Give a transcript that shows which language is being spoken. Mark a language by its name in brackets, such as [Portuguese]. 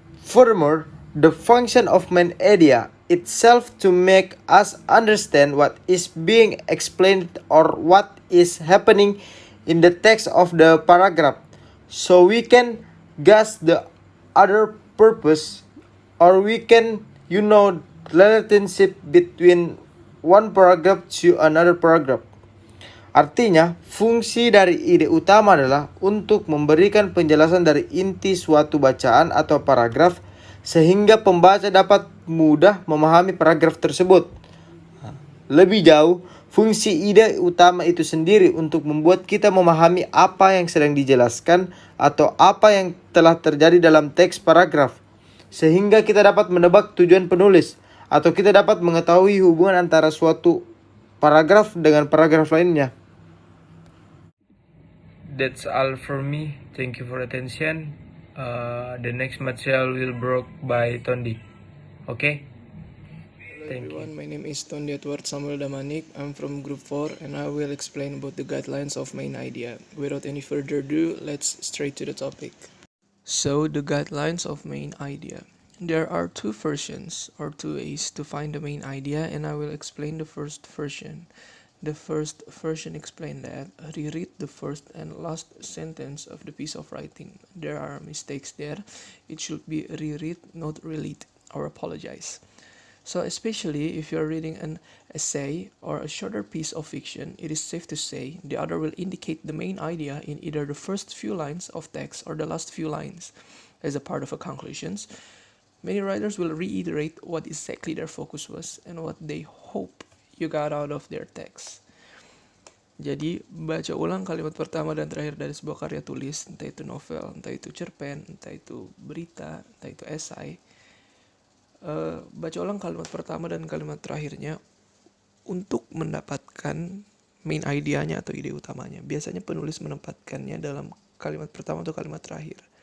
[English] Furthermore, the function of main area itself to make us understand what is being explained or what is happening in the text of the paragraph, so we can guess the other purpose, or we can relationship between one paragraph to another paragraph. [Indonesian] Artinya, fungsi dari ide utama adalah untuk memberikan penjelasan dari inti suatu bacaan atau paragraf sehingga pembaca dapat mudah memahami paragraf tersebut. Lebih jauh, fungsi ide utama itu sendiri untuk membuat kita memahami apa yang sedang dijelaskan atau apa yang telah terjadi dalam teks paragraf, sehingga kita dapat menebak tujuan penulis atau kita dapat mengetahui hubungan antara suatu paragraf dengan paragraf lainnya. [English] That's all from me. Thank you for attention. The next material will brought by Tondi. Okay? Hello everyone, my name is Tondi Edward Samuel Damanik. I'm from Group 4 and I will explain about the guidelines of main idea. Without any further ado, let's straight to the topic. So, the guidelines of main idea. There are two versions or two ways to find the main idea, and I will explain the first version. The first version explained that reread the first and last sentence of the piece of writing. There are mistakes there. It should be reread, not reread or apologize. So especially if you're reading an essay or a shorter piece of fiction, it is safe to say the author will indicate the main idea in either the first few lines of text or the last few lines as a part of a conclusions. Many writers will reiterate what exactly their focus was and what they hope you got out of their text. [Indonesian] Jadi, baca ulang kalimat pertama dan terakhir dari sebuah karya tulis, entah itu novel, entah itu cerpen, entah itu berita, entah itu esai. Baca ulang kalimat pertama dan kalimat terakhirnya untuk mendapatkan main idenya atau ide utamanya. Biasanya penulis menempatkannya dalam kalimat pertama atau kalimat terakhir.